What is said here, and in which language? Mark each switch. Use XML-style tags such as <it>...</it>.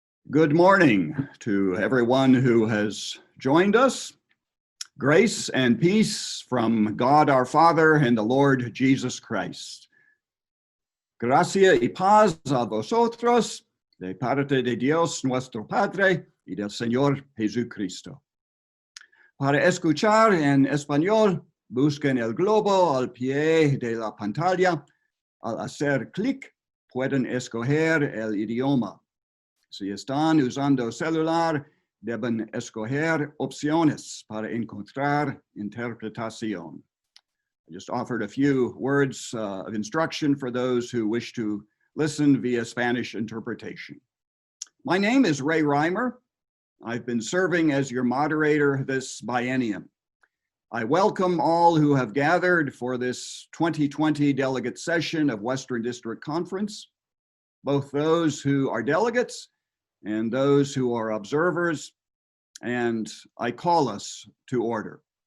<en>Good morning to everyone who has joined us. Grace and peace from God our Father and the Lord Jesus Christ.</en> <es>Gracia y paz a vosotros de parte de Dios nuestro Padre y del Señor Jesucristo. Para escuchar en español, busquen el globo al pie de la pantalla. Al hacer clic, pueden escoger el idioma. Si están usando celular, deben escoger opciones para encontrar interpretación.</es> <en>I just offered a few words of instruction for those who wish to listen via Spanish interpretation. My name is Ray Reimer. I've been serving as your moderator this biennium. I welcome all who have gathered for this 2020 delegate session of Western District Conference, both those who are delegates and those who are observers, and I call us to order.</en>